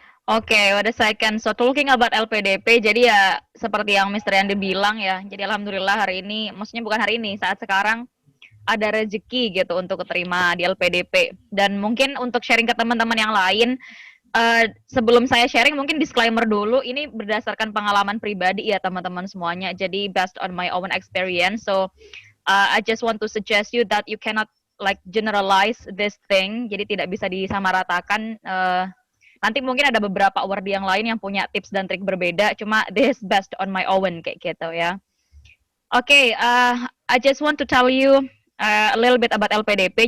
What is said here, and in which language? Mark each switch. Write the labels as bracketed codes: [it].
[id] Oke, [en] what a second. So talking about LPDP, [id] jadi ya seperti yang Mr. Yandi bilang ya. Jadi alhamdulillah hari ini, maksudnya bukan hari ini, saat sekarang ada rezeki gitu untuk keterima di LPDP. Dan mungkin untuk sharing ke teman-teman yang lain, sebelum saya sharing mungkin disclaimer dulu, ini berdasarkan pengalaman pribadi ya teman-teman semuanya. [en] Jadi based on my own experience. So I just want to suggest you that you cannot like generalize this thing. [id] Jadi tidak bisa disamaratakan. Nanti mungkin ada beberapa award yang lain yang punya tips dan trik berbeda. [en] Cuma this based on my own [id] kayak gitu ya. [en] Oke, I just want to tell you a little bit about LPDP.